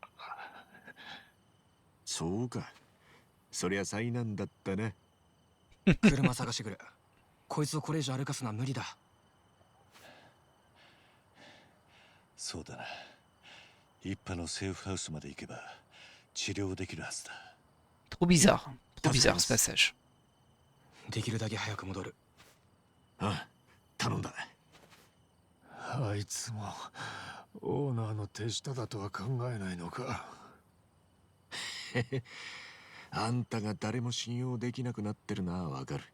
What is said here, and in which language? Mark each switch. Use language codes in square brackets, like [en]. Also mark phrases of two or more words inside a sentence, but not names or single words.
[ja] そうか、そりゃ災難だったね。車探してくる。こいつをこれ以上歩かすのは無理だ。そうだな。一派のセーフハウスまで行けば治療できるはずだ。 [fr] Trop bizarre. Trop bizarre ce passage. [ja] できるだけ早く戻る。ああ、頼んだ。あいつもオーナーの手下だとは考えないのか。あんたが誰も信用できなくなってるのはわかる。